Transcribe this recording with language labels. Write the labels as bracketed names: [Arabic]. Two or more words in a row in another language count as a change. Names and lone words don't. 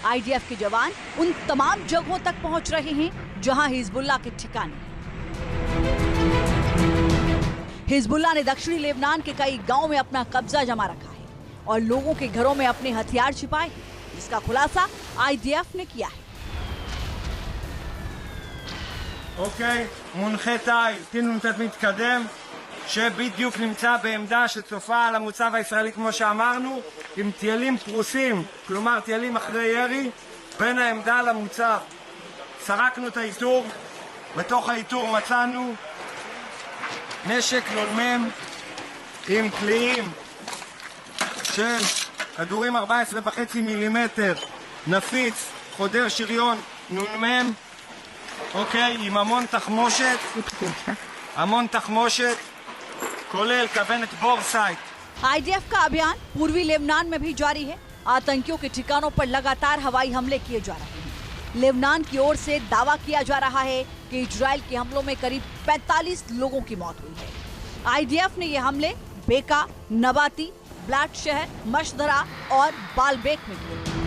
[Hindi] आईडीएफ के जवान उन तमाम जगहों तक पहुंच रहे हैं जहां हिजबुल्लाह के ठिकाने हैं। हिजबुल्लाह ने दक्षिणी लेबनान के कई गांवों में अपना कब्जा जमा रखा है और लोगों के घरों में अपने हथियार छिपाए हैं, जिसका खुलासा आईडीएफ ने किया है। [Hebrew] אוקיי, מונחה תאי, טיל קצת מתקדם, שבדיוק נמצא בעמדה שצופה על המוצב הישראלי כמו שאמרנו, עם טיילים פרוסים, כלומר טיילים אחרי ירי, בין העמדה למוצב. סרקנו את האיתור, בתוך האיתור מצאנו נשק נ"מ עם קליעים של כדורים 14.5 מילימטר, נפיץ, חודר שריון נ"מ, אוקיי, עם המון תחמושת, כולל כוונת בורסייט, [Hindi] आईडीएफ का अभियान पूर्वी लेबनान में भी जारी है। आतंकियों के ठिकानों पर लगातार हवाई हमले किए जा रहे हैं। लेबनान की ओर से दावा किया जा रहा है कि इजराइल के हमलों में करीब 45 लोगों की मौत हुई है। आईडीएफ ने ये हमले बेका, नबाती, ब्लाट शहर, मशदरा और बालबेक में किए।